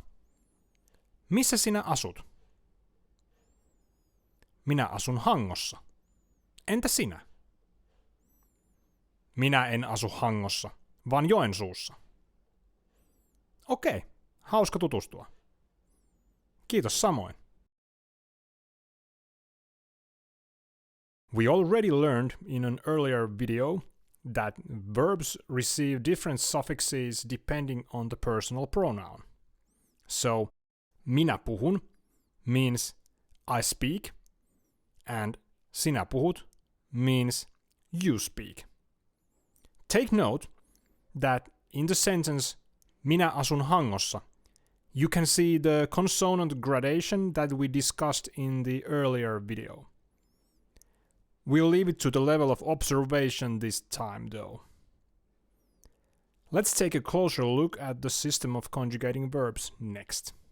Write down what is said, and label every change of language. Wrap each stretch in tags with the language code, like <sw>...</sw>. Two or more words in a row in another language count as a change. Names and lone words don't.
<fi>Missä sinä asut? Minä asun Hangossa. Entä sinä? Minä en asu Hangossa, vaan Joensuussa. Okei, hauska tutustua. Kiitos samoin.</fi> <en>We already learned in an earlier video that verbs receive different suffixes depending on the personal pronoun. So,</en> <fi>minä puhun</fi> <en>means I speak and</en> <fi>sinä puhut</fi> <en>means you speak. Take note that in the sentence</en> <fi>minä asun Hangossa,</fi> <en>you can see the consonant gradation that we discussed in the earlier video. We'll leave it to the level of observation this time though. Let's take a closer look at the system of conjugating verbs next.</en>